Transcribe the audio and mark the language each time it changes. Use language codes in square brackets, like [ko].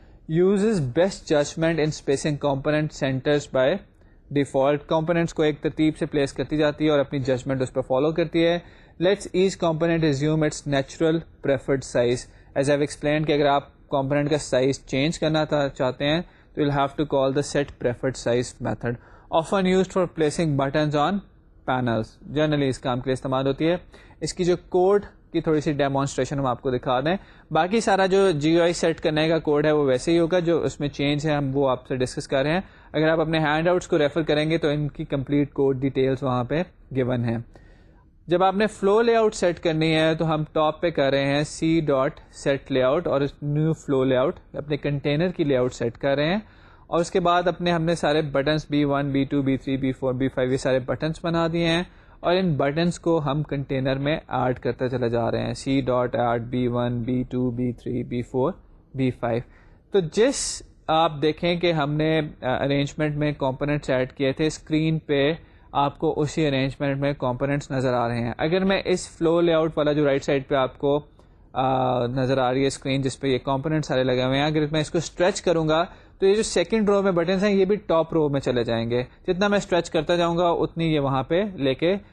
[en] uses best judgment in spacing component centers by default. [ur] components کو ایک ترتیب سے پلیس کرتی جاتی ہے اور اپنی ججمنٹ اس پہ فالو کرتی ہے. [en] Let's each component assume its natural preferred size. as I've explained [ur] کہ اگر آپ کمپوننٹ کا سائز چینج کرنا چاہتے ہیں تو [en] you'll have to call the set preferred size method. often used for placing buttons on panels. [ur] Generally اس کام کے لیے استعمال ہوتی ہے. اس کی جو کوڈ کی تھوڑی سی ڈیمونسٹریشن ہم آپ کو دکھا دیں. باقی سارا جو جی او آئی سیٹ کرنے کا کوڈ ہے وہ ویسے ہی ہوگا، جو اس میں چینج ہے ہم وہ آپ سے ڈسکس کر رہے ہیں. اگر آپ اپنے ہینڈ آؤٹس کو ریفر کریں گے تو ان کی کمپلیٹ کوڈ ڈیٹیلز وہاں پہ گیون ہیں. جب آپ نے فلو لے آؤٹ سیٹ کرنی ہے تو ہم ٹاپ پہ کر رہے ہیں C dot set lay out, اور نیو فلو لے آؤٹ اپنے کنٹینر کی لے آؤٹ سیٹ کر رہے ہیں. اور اس کے بعد ہم نے سارے buttons B1 B2 B3 B4 B5 یہ سارے بٹنس بنا دیے ہیں، اور ان بٹنس کو ہم کنٹینر میں ایڈ کرتے چلے جا رہے ہیں. C dot add B1 B2 B3 B4 B5. تو جس آپ دیکھیں کہ ہم نے ارینجمنٹ میں کمپوننٹس ایڈ کیے تھے، اسکرین پہ آپ کو اسی ارینجمنٹ میں کمپوننٹس نظر آ رہے ہیں. اگر میں اس فلو لے آؤٹ والا جو رائٹ سائڈ پہ آپ کو نظر آ رہی ہے اسکرین جس پہ یہ کمپوننٹ سارے لگے ہوئے ہیں، اگر میں اس کو اسٹریچ کروں گا تو یہ جو سیکنڈ رو میں بٹنس ہیں یہ بھی ٹاپ رو میں چلے جائیں گے. جتنا میں اسٹریچ کرتا جاؤں گا اتنی یہ وہاں پہ لے کے